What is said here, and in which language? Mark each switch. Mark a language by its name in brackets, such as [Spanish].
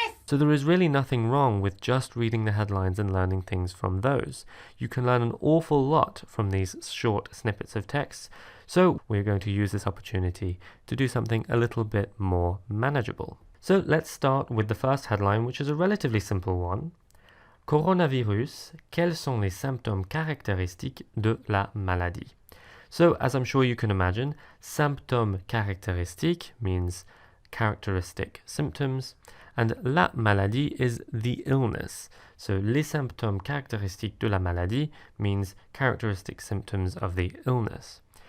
[English] So there is really nothing wrong with just reading the headlines and learning things from those. You can learn an awful lot from these short snippets of text. So we're going to use this opportunity to do something a little bit more manageable. So let's start with the first headline, which is a relatively simple one. [French] Coronavirus, quels sont les symptômes caractéristiques de la maladie? [English] So as I'm sure you can imagine, [French] symptômes caractéristiques [English] means characteristic symptoms, and [French] la maladie [English] is the illness. So [French] les symptômes caractéristiques de la maladie [English] means characteristic symptoms of the illness.